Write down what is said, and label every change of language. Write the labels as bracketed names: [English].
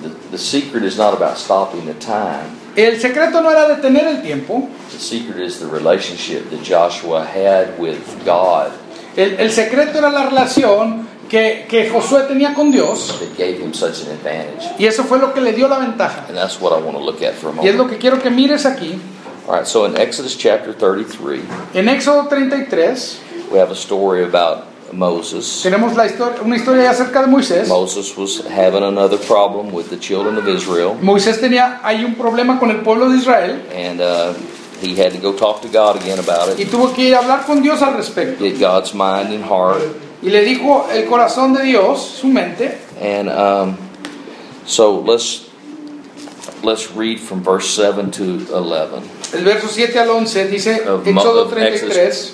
[English] The secret is not about stopping the time. [Spanish] El secreto no era detener el tiempo. [English] The secret is the relationship that Joshua had with God. [Spanish] El secreto era la relación que Josué tenía con Dios. [English] That gave him such an advantage. [Spanish] Y eso fue lo que le dio la ventaja. [English] And that's what I want to look at for a moment. [Spanish] Y es lo que quiero que mires aquí. [English] All right, so in Exodus chapter 33. [Spanish] En Éxodo 33. [English] We have a story about Moses. [Spanish] Tenemos una historia acerca de Moisés. [English] Moses was having another problem with the children of Israel. [Spanish] Moisés tenía ahí un problema con el pueblo de Israel. [English] And he had to go talk to God again about it. [Spanish] Y tuvo que ir a hablar con Dios al respecto. [English] Get God's mind and heart. [Spanish] Y le dijo el corazón de Dios, su mente. [English] And so let's read from verse 7 to 11. [Spanish] El verso 7 al 11 dice, Éxodo 33,